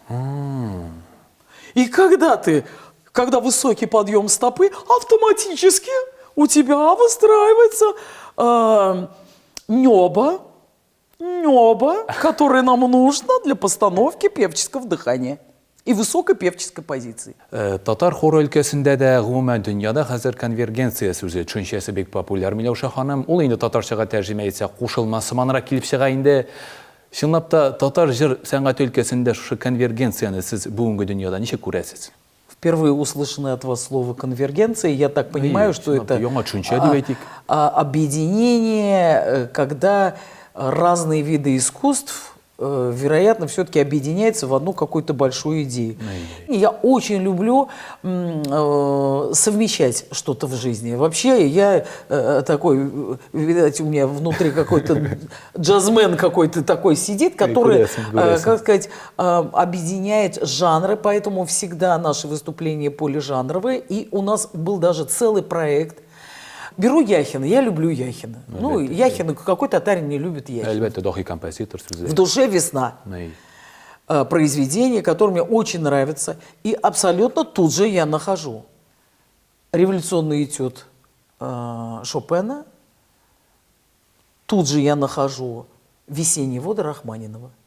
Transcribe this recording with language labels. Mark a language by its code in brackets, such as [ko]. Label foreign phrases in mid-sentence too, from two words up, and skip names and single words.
[ru] И когда высокий подъем стопы, автоматически у тебя выстраивается небо, которое нам нужно для постановки певческого дыхания и высокой певческой позиции. [tt] Татар хоры өлкәсендә дә, гомумән дөньяда хәзер конвергенция сүзе төшенчәсе бик популяр. Миләүшә ханым, ул инде татарчага тәрҗемә итсә, кушылма сыманрак килеп чыга инде. Шынлап та татар жыр сәнгать өлкәсендә шушы конвергенцияны сез бүгенге дөньяда ничек күрәсез? [ru] Впервые услышанное от вас слово конвергенция, я так понимаю, что это [tt] яңа төшенчә дип әйтик. [ru] объединение, когда разные виды искусств, вероятно, все-таки объединяются в одну какую-то большую идею. И я очень люблю совмещать что-то в жизни. Вообще я такой, видать, у меня внутри какой-то джазмен какой-то такой сидит, который, как сказать, объединяет жанры, поэтому всегда наши выступления полижанровые. И у нас был даже целый проект. Беру Яхина, я люблю Яхина. Ну, Яхина, какой татарин не любит Яхина. [tt] Әлбәттә, дахи композитор сүзе. [ru] В душе весна. Произведение, которое мне очень нравится. И абсолютно тут же я нахожу революционный этюд Шопена. Тут же я нахожу «Весенние воды» Рахманинова.